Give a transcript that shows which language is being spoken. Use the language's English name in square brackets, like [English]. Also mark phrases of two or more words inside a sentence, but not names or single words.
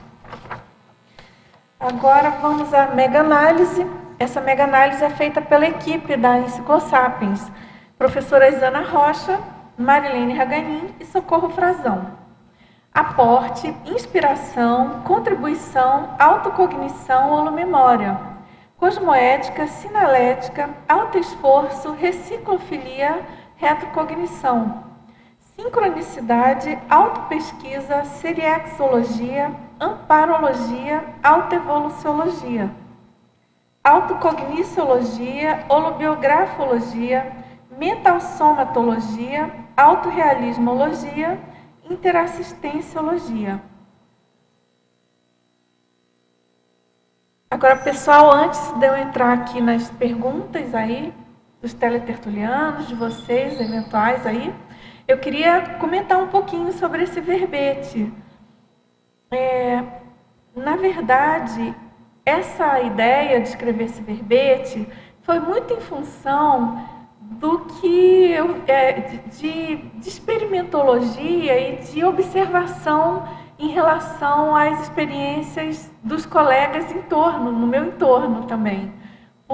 [Portuguese] Agora vamos à mega-análise. Essa mega-análise é feita pela equipe da Enciclosapiens, professoras Ana Rocha, Marilene Raganin e Socorro Frazão. Aporte, inspiração, contribuição, autocognição ou memória, cosmoética, sinalética, autoesforço, reciclofilia, retrocognição, sincronicidade, autopesquisa, seriexologia, amparologia, autoevoluciologia, autocogniciologia, holobiografologia, mentalsomatologia, autorrealismologia, interassistenciologia. Agora, pessoal, antes de eu entrar aqui nas perguntas aí, dos teletertulianos, de vocês, eventuais aí, eu queria comentar um pouquinho sobre esse verbete. Na verdade, essa ideia de escrever esse verbete foi muito em função do que de experimentologia e de observação em relação às experiências dos colegas no meu entorno também.